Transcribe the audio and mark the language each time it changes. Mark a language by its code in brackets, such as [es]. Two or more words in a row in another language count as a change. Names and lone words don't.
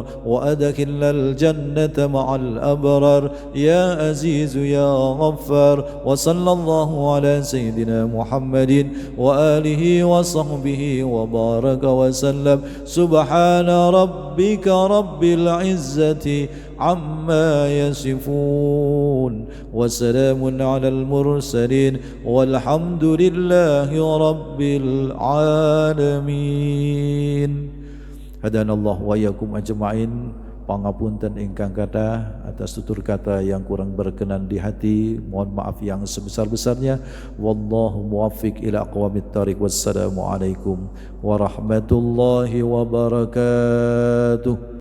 [ar] وأدخلنا الجنة مع الأبرار يا عزيز يا غفار وصلى الله على سيدنا محمد وآله وصحبه وبارك وسلم سبحان ربك رب العزة عما يصفون وسلام على المرسلين والحمد لله رب العالمين. هدانا الله وإياكم أجمعين. [jv] Pangapunten ingkang kathah [id] atas tutur kata yang kurang berkenan di hati, mohon maaf yang sebesar-besarnya. [ar] والله الموفق إلى أقوم الطريق والسلام عليكم ورحمة الله وبركاته.